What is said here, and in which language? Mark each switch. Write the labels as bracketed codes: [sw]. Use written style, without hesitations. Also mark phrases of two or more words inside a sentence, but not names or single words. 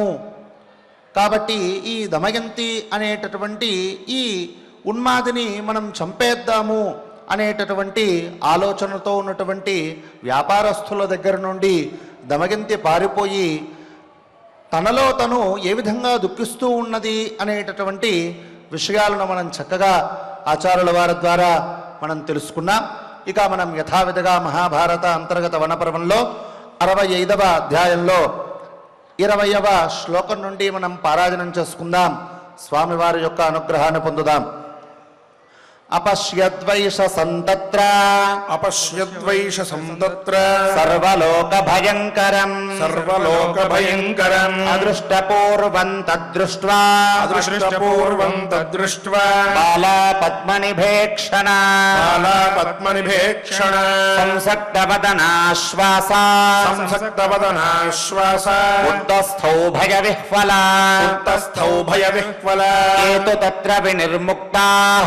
[te] కాబట్టి ఈ దమయంతి అనేటటువంటి ఈ ఉన్మాదిని మనం చంపేద్దాము అనేటటువంటి ఆలోచనతో ఉన్నటువంటి వ్యాపారస్తుల దగ్గర నుండి దమయంతి పారిపోయి తనలో తను ఏ విధంగా దుఃఖిస్తూ ఉన్నది అనేటటువంటి విషయాలను మనం చక్కగా ఆచార్యుల వారి ద్వారా మనం తెలుసుకున్నాం. ఇక మనం యథావిధిగా మహాభారత అంతర్గత వనపర్వంలో 65వ అధ్యాయంలో 20వ శ్లోకం నుండి మనం పారాయణం చేసుకుందాం. స్వామివారి యొక్క అనుగ్రహాన్ని పొందుదాం. [sa] अपश्यद्वैष संतत्र अपश्यद्वैष संतत्र सर्वलोक भयंकरम अदृष्टपूर्वं तद्दृष्ट्वा बाला पद्मनिभेक्षण संसक्तवदनाश्वासा उत्तस्थौ भयविह्वला केतु तत्र विनिर्मुक्ताः